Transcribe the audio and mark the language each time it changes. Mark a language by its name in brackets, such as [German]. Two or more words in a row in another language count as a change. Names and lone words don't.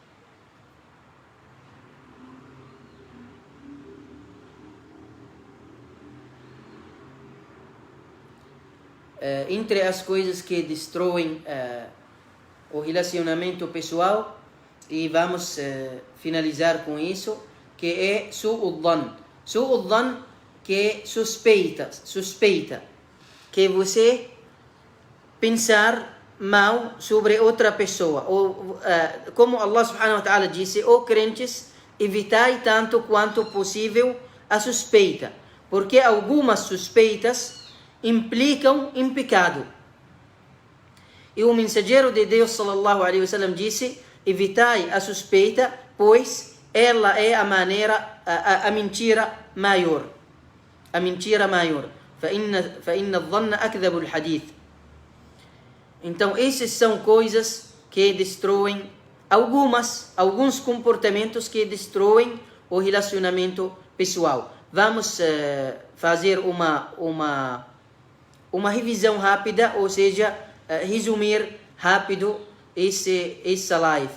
[Portuguese] Entre as coisas que destroem o relacionamento pessoal, e vamos finalizar com isso, que é [Arabic] سوء الظن. سوء الظن, [Portuguese] que suspeita, que você pensar mal sobre outra pessoa. Ou, como Allah [Arabic] سبحانه وتعالى [Portuguese] disse, ó crentes, evitai tanto quanto possível a suspeita, porque algumas suspeitas implicam em pecado. E o mensageiro de Deus [Arabic] صلى الله عليه وسلم [Portuguese] disse: evitai a suspeita, pois ela é a mentira maior. A mentira maior. [Arabic] فإن الظن أكذب الحديث. [Portuguese] Então, essas são coisas que destroem alguns comportamentos que destroem o relacionamento pessoal. Vamos fazer uma revisão rápida, ou seja, resumir rápido essa live.